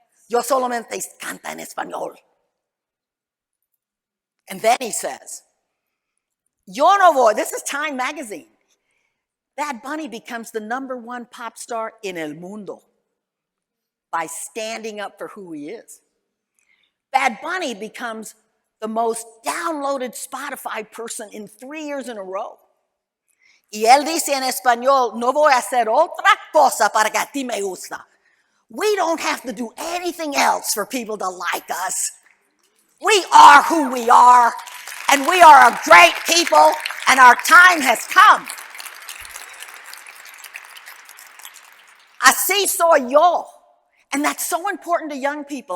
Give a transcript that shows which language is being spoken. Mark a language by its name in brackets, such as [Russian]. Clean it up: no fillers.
[Spanish] Yo solamente canta en español. [English] And then he says, [Spanish] yo no voy, [English] this is Time magazine. Bad Bunny becomes the #1 pop star in [Spanish] el mundo [English] by standing up for who he is. Bad Bunny becomes the most downloaded Spotify person in 3 years in a row. [Spanish] Y él dice en español, no voy a hacer otra cosa para que a ti me gusta. [English] We don't have to do anything else for people to like us. We are who we are, and we are a great people, and our time has come. [Spanish] Así soy yo. [English] And that's so important to young people.